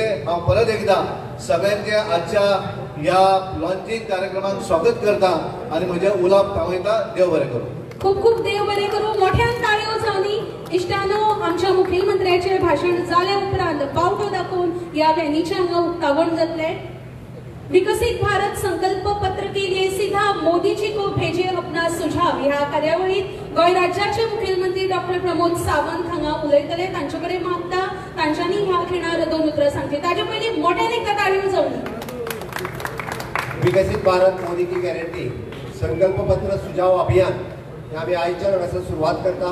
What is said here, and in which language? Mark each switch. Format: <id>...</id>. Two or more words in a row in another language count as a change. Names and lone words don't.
<kok>हांव परत एकदा सगळ्यांचे आजच्या ह्या लॉन्चिंग कार्यक्रमाक स्वागत करता आनी म्हजे उलोवप थांबयता। देव बरें करूं। खूप खूप देव बरें करूं। मोठ्यान ताळयो जावनी। इश्टानो, आमच्या मुखेलमंत्र्याचे भाषण जाले उपरांत पावटो दाखोवन ह्या व्हॅनीचे हांगा उक्तावण जातले।</kok> <hi>विकसित भारत संकल्प पत्र के लिए सीधा मोदी जी को भेजे अपना सुझाव</hi> <kok>ह्या कार्यावळीत गोंय राज्याचे मुखेलमंत्री डॉक्टर प्रमोद सावंत हांगा उलयतले। तांचे कडेन मागता तांच्यांनी ह्या खिणार 2 उतरां सांगची। ताचे पयलीं मोठ्यान एकदा ताळयो जावनी। विकसित भारत मोदी की गॅरंटी संकल्प पत्र सुझाव अभियान हे आम्ही आयच्या वेळासर सुरुवात करता।</kok>